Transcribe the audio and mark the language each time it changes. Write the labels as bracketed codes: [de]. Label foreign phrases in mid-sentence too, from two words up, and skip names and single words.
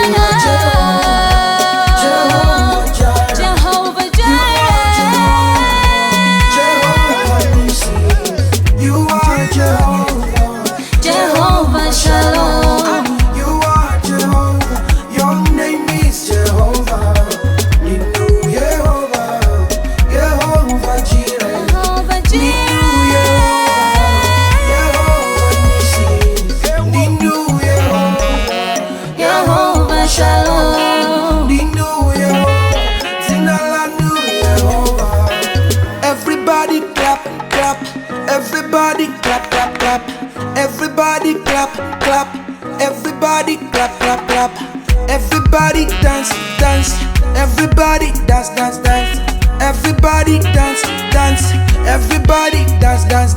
[en] Jehovah Jireh. Jehovah Jireh. You are Jehovah. Jehovah Shalom. You are Jehovah. Your name is Jehovah. [ny] Ninu Jehovah. Jehovah Jireh. Jehovah Jireh. Ninu Jehovah. Jehovah Shalom. Ninu Jehovah. Zinalanu Jehovah. [en] Everybody clap. Everybody clap. Everybody clap. Everybody clap. Everybody dance. Everybody dance. Everybody dance. Everybody dance.